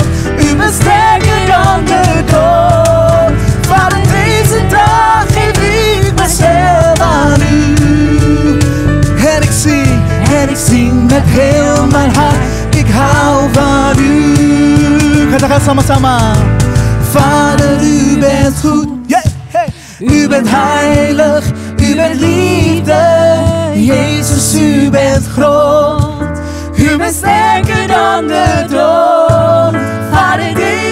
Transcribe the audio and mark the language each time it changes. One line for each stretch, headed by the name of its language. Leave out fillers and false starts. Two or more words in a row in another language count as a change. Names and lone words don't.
Dutch: U bent sterker dan de dood. Vader, deze dag geef ik mezelf aan U. En ik zing met heel mijn hart. Ik hou van U.
Indonesian: Katakan sama-sama.
Dutch: Vader, U bent goed. Yeah, hey. U bent heilig, U bent liefde. Jezus, U bent groot. U bent sterker dan de dood. Vader,